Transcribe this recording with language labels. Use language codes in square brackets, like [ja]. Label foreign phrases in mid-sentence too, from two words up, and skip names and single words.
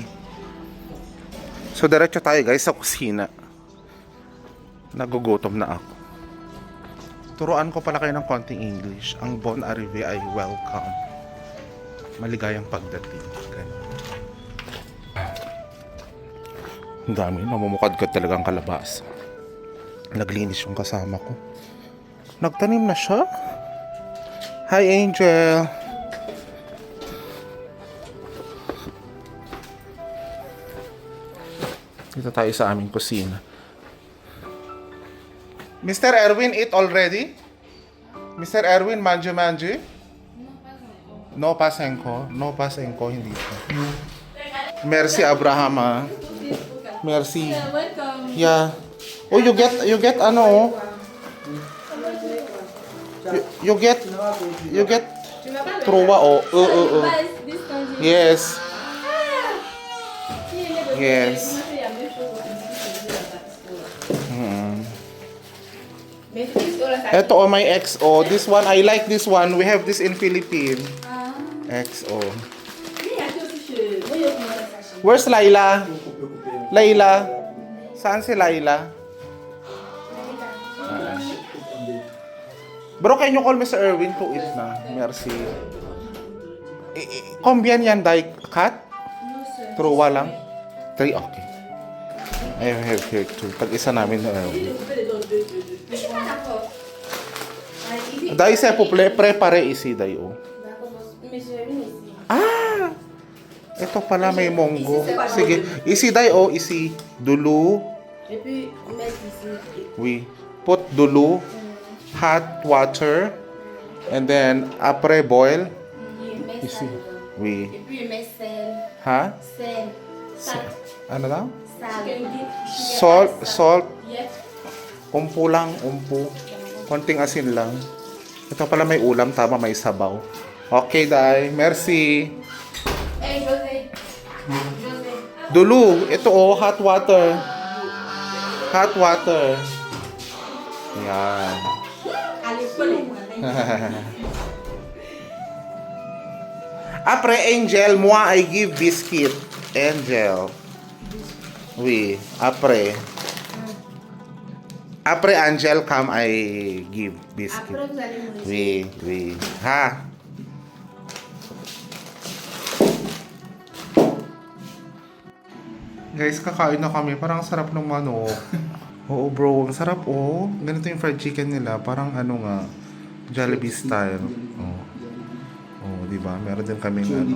[tl] So, diretso tayo guys sa kusina. Nagugutom na ako. Turuan ko pala kayo ng konting English. Ang [fr] bon arrivé [tl] ay welcome. Maligayang pagdating. Ganun. Ang dami. Namumukadkad talaga ang kalabasa. Naglinis yung kasama ko. Nagtanim na siya. Hi, Angel. Dito tayo sa aming kusina. Mr. Erwin, [en] eat already? Mr. Erwin, manju? No pasenko. No pasenko, [tl] hindi pa. [fr] Merci, Abraham, ah. Merci. [en] Welcome. Yeah. Oh, you get ano? You get truwa oh. Yes. Yes. [tl] Ito oh, [en] my XO. This one, I like this one. We have this in Philippines. XO. Where's Laila? [tl] Laila? Saan si Laila? [en] Bro, can you call Mr. Erwin to eat na? [fr] Merci. [tl] Combien yan, Dai? Cut? Truwa lang? 3, [en] okay. I have here 2. [tl] Pag-isa namin na Erwin. [fr] Dai, s'il vous plaît, préparez ici, Dai, oh. [tl] Ah! Ito pala, may monggo. Sige. Isi, Dai, oh. Isi. Dulu. [fr] Et puis, mettre ici. [en] We put dulu, hot water, and then après boil. [fr] Il met Ici. ça dedans. [en] We, [fr] Et puis, il met sel. ha? Sel. [es] Sal. [tl] Ano daw? [es] Sal. [en] Salt. Yes. [tl] Umpo lang, umpo. Konting asin lang. Ito pala may ulam, tama, may sabaw. [en] Okay, Day. [fr] Merci. [en] Hey, José. José. Dulu, [tl] ito oh, [en] hot water. Hot water. [tl] Yan. [fr] Allez, collez-moi. Après, Angel, moi, [en] I give biscuit. Angel. [fr] Oui, après. Après, [en] Angel, come, I give biscuit. [fr] Après, vous allez me laisser. Oui, oui. [tl] Ha? Guys, kakain na kami. Parang sarap ng manok. Oo, bro. Ang sarap, oh. Ganito yung [en] fried chicken [tl] nila. Parang ano nga, Jollibee style. Oh. Oh, di ba? Meron din kaming ano.